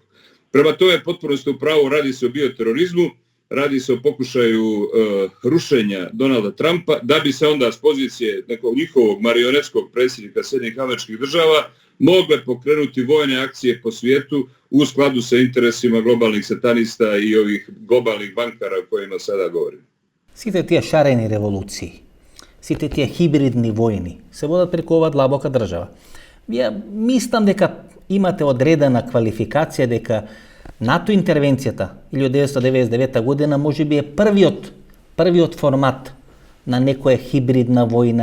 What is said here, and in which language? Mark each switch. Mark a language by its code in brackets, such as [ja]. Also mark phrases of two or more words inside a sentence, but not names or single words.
[sr] Prema tome, potpuno ste u pravu, radi se o bioterorizmu, radi se o pokušaju rušenja Donalda Trumpa, da bi se onda s pozicije nekog njihovog marionetskog predsjednika Sjedinjenih Američkih Država mogle pokrenuti vojne akcije po svijetu u skladu sa interesima globalnih satanista i ovih globalnih bankara o kojima sada govorim. [mk] Сите тие шарени револуции, сите тие хибридни војни се водат преку ова длабока држава. Ја мислам дека имате одредена квалификација дека НАТО интервенцијата 1999 година можеби е првиот формат на некоја хибридна војна,